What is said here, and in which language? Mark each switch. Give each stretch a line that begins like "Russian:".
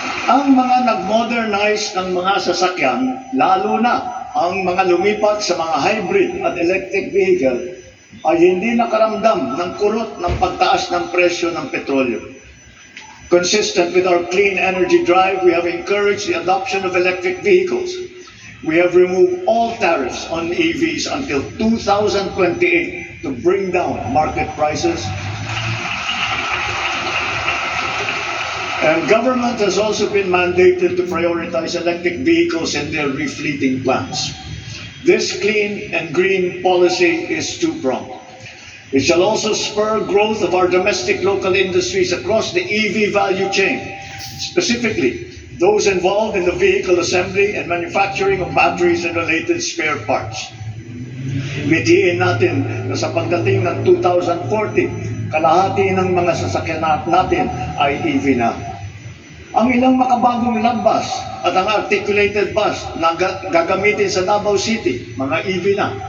Filipino: Ang mga nag-modernize ng mga sasakyan, lalo na ang mga lumipat sa mga hybrid at electric vehicle, ay hindi nakaramdam ng kurot ng pagtaas ng presyo ng petrolyo.
English: Consistent with our clean energy drive, we have encouraged the adoption of electric vehicles. We have removed all tariffs on EVs until 2028 to bring down market prices. And government has also been mandated to prioritize electric vehicles in their refleeting plans. This clean and green policy is two-pronged. It shall also spur growth of our domestic local industries across the EV value chain, specifically those involved in the vehicle assembly and manufacturing of batteries and related spare parts.
Filipino: Mitiin natin na sa pagdating ng 2040, kalahati ng mga sasakyan natin ay EV na. Ang ilang makabagong lagbas at ang articulated bus na gagamitin sa Davao City, mga EV na.